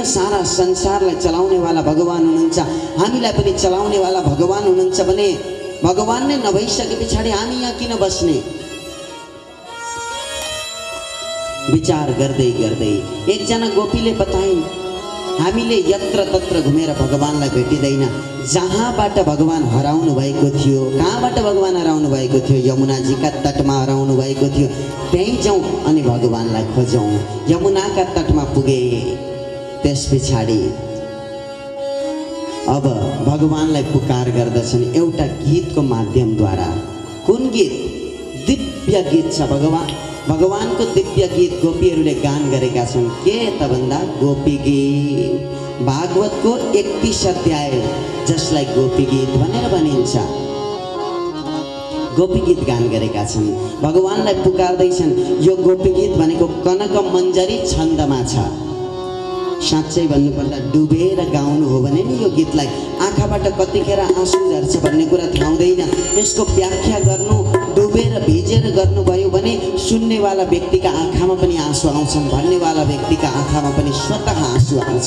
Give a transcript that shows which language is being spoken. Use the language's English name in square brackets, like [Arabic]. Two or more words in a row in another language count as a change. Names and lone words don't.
[Nepali] सारा संसारलाई चलाउनेवाला भगवान हुनुहुन्छ, हामीलाई पनि चलाउनेवाला भगवान हुनुहुन्छ भने भगवान नै नभइसके पछाडि हामी यहाँ किन बस्ने? विचार गर्दै गर्दै एकजना गोपीले बताइन्, हामीले यत्र तत्र घुमेर भगवानलाई भेटिँदैन। जहाँबाट भगवान हराउनु भएको थियो, कहाँबाट भगवान हराउनु भएको थियो? यमुनाजीका तटमा हराउनु भएको थियो। त्यहीँ जाउँ अनि भगवानलाई खोजौँ। यमुनाका तटमा पुगे। त्यस पछाडि अब भगवानलाई पुकार गर्दछन् एउटा गीतको माध्यमद्वारा। कुन गीत? दिव्य गीत छ। भगवानको दिव्य गीत गोपीहरूले गान गरेका छन्। के त भन्दा गोपी गीत, भागवतको 31 अध्याय जसलाई गोपी गीत भनेर भनिन्छ, गोपी गीत गान गरेका छन्। भगवानलाई पुकार्दैछन्। यो गोपी गीत भनेको कनक मञ्जरी छन्दमा छ। साँच्चै भन्नुपर्दा डुबेर गाउनु हो भने नि यो गीतलाई आँखाबाट कतिखेर आँसु झर्छ भन्ने कुरा थाहा हुँदैन। यसको व्याख्या गर्नु, डुबेर भिजेर गर्नुभयो भने सुन्नेवाला व्यक्तिका आँखामा पनि आँसु आउँछन्, भन्नेवाला व्यक्तिका आँखामा पनि स्वतः आँसु आउँछ।